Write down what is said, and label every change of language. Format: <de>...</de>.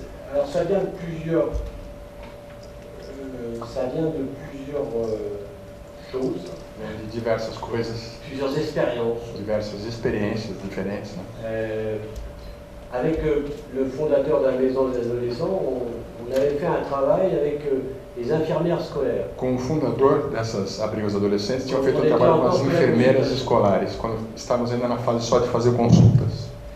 <fr>Alors ça vient de plusieurs ça vient de plusieurs choses.</fr> <pt>De diversas coisas.</pt> <fr>Plusieurs expériences.</fr> <pt>Diversas experiências diferentes, né?</pt> <fr>Avec le fondateur de la Maison des Adolescents, on avait fait un travail avec les infirmières scolaires.</fr> <pt>Com o fundador dessas abrigos adolescentes, tinham feito um trabalho com as enfermeiras escolares, quando estávamos ainda na fase só de fazer consultas.</pt>